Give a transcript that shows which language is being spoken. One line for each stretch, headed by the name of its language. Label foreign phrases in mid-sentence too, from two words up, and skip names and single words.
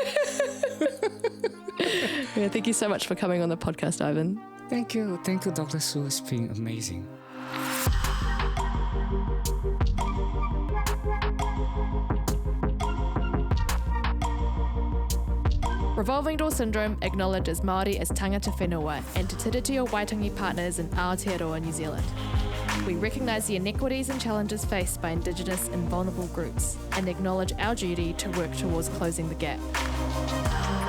English: Yeah, thank you so much for coming on the podcast, Ivan. Thank you, Dr. Su. It's been amazing. Revolving Door Syndrome acknowledges Māori as
Māori: tangata whenua
English: and Te Tiriti o Waitangi partners in Aotearoa, New Zealand. We recognise the inequities and challenges faced by Indigenous and vulnerable groups and acknowledge our duty to work towards closing the gap.